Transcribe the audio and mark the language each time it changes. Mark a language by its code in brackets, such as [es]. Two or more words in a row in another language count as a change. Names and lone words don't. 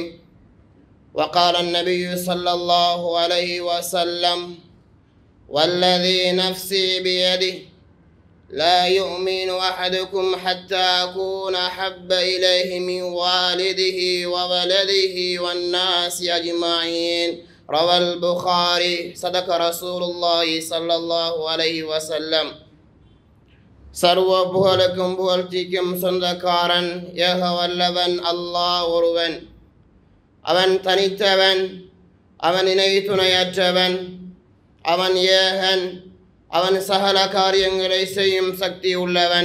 [ar] وقال النبي صلى الله عليه وسلم: والذي نفسي بيده لا يؤمن أحدكم حتى أكون أحب إليه من والده وولده والناس أجمعين. روى البخاري. صدق رسول الله صلى الله عليه وسلم. [ta] சர்வ புகழுக்கும் புகழ்ச்சிக்கும் சொந்தக்காரன் ஏக வல்லவன் அல்லாஹ் ஒருவன். அவன் தனித்தவன், அவன் இணை துணையற்றவன், அவன் ஏகன், அவன் சகல காரியங்களை செய்யும் சக்தி உள்ளவன்.